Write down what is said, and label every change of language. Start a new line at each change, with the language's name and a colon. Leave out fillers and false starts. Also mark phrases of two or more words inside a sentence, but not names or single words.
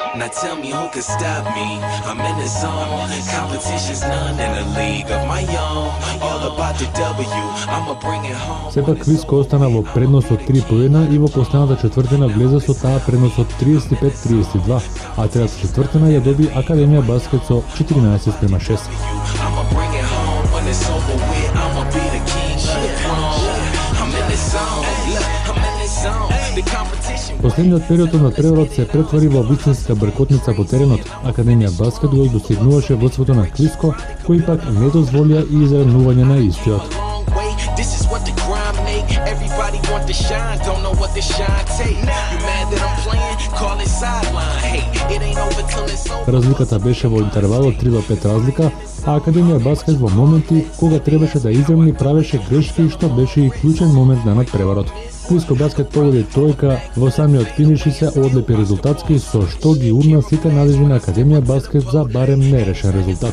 English: tell me who could stop me. I'm in the zone. Competition's none in the league of my own. All about the W. I'ma bring it home.
Macedonian: Сепак Квиско остана во преднос од 3 и во последната четвртина влезе со таа преднос од 35-32, а третата четвртина ја доби Академија Баскет со 14-6.
English: I'ma bring it home when it's over with. I'ma be the king of the throne. I'm in the zone. I'm in the zone. The competition.
Macedonian: Последниот период од надпреварот се претвори во вистинска бркотница по теренот. Академија Баскет го достигнуваше водството на Квиско, кои пак не дозволија и изравнување на истиот.
English: This is what the grind make. Everybody want to shine, don't know what the shine take. You mad that I'm playing? Call it sideline. Hey, it ain't over till it's over.
Macedonian: Разликата беше во интервалот 3-5 разлика, а Академија Баскет во моменти кога требаше да изравни правеше грешки, што беше и клучен момент на надпреварот. Квиско Баскет погоди тројка во самиот финиш и се одлепи резултатски, со што ги урна сите надежди на Академија Баскет за барем нерешен резултат.